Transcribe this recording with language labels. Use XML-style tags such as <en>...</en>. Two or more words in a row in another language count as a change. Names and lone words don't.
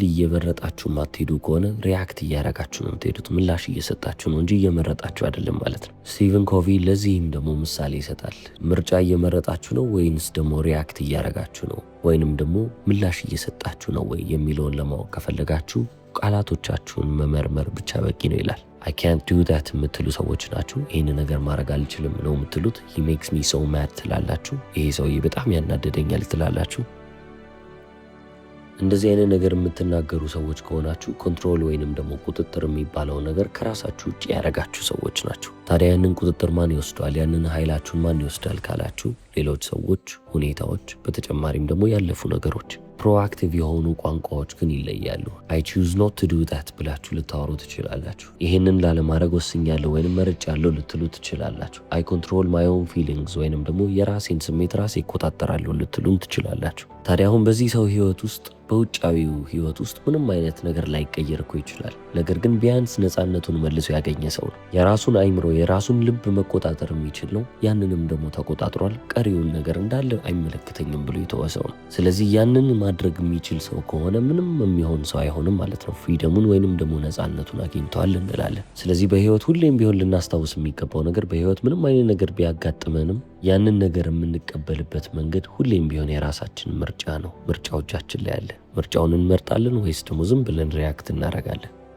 <am>እየመረጣችሁ ማትሄዱ ከሆነ ሪያክት እያረጋችሁ ነው የምትሄዱት። ምላሽ እየሰጣችሁ ነው እንጂ እየመረጣችሁ አይደለም ማለት ነው። ስቲቨን ኮቪ ለዚህም ደግሞ ምሳሌ ይሰጣል። ምርጫ እየመረጣችሁ ነው ወይንስ ደግሞ ሪያክት እያረጋችሁ ነው ወይንም ደግሞ ምላሽ እየሰጣችሁ ነው ወይ የሚለውን ለማወቅ ከፈለጋችሁ ቃላቶቻችሁን መመርመር ብቻ በቂ ነው ይላል።</am> <en>I can't do that</en> <am>የምትሉ ሰዎች ናችሁ። ይህን ነገር ማድረግ አልችልም ነው የምትሉት።</am> <en>he makes me so mad</en> <am>ትላላችሁ። ይሄ ሰውዬ በጣም ያናደደኛል ትላላችሁ። እንደዚህ አይነት ነገር የምትናገሩ ሰዎች ከሆናችሁ ኮንትሮል ወይንም ደግሞ ቁጥጥር የሚባለው ነገር ከራሳችሁ ውጭ ያደረጋችሁ ሰዎች ናቸው። ታዲያ ያንን ቁጥጥር ማን ይወስዳል? ያንን ኃይላችሁን ማን ይወስዳል ካላችሁ ሌሎች ሰዎች፣ ሁኔታዎች፣ በተጨማሪም ደግሞ ያለፉ ነገሮች። ፕሮአክቲቭ የሆኑ ቋንቋዎች ግን ይለያሉ።</am> <en>I choose not to do that</en> <am>ብላችሁ ልታወሩ ትችላላችሁ። ይህንን ላለማድረግ ወስኛለሁ ወይንም መርጫለሁ ልትሉ ትችላላችሁ። I</am> <en>control my own feelings</en> <am>ወይንም ደግሞ የራሴን ስሜት ራሴ እቆጣጠራለሁ ልትሉም ትችላላችሁ። ታዲያ አሁን በዚህ ሰው ህይወት ውስጥ በውጫዊው ህይወት ውስጥ ምንም አይነት ነገር ላይቀየር እኮ ይችላል። ነገር ግን ቢያንስ ነፃነቱን መልሶ ያገኘ ሰው ነው። የራሱን አይምሮ የራሱን ልብ መቆጣጠር የሚችል ነው። ያንንም ደግሞ ተቆጣጥሯል። ቀሪውን ነገር እንዳለ አይመለከተኝም ብሎ የተወሰው ነው። ስለዚህ ያንን ማድረግ የሚችል ሰው ከሆነ ምንም የሚሆን ሰው አይሆንም ማለት ነው። ፍሪደሙን ወይንም ደግሞ ነፃነቱን አግኝተዋል እንላለን። ስለዚህ በህይወት ሁሌም ቢሆን ልናስታውስ የሚገባው ነገር በህይወት ምንም አይነት ነገር ቢያጋጥመንም ያንን ነገር የምንቀበልበት መንገድ ሁሌም ቢሆን የራሳችን ምርጫ ነው። ምርጫው እጃችን ላይ አለ። ምርጫውን እንመርጣለን ወይስ ደግሞ ዝም ብለን ሪያክት እናደርጋለን?</am>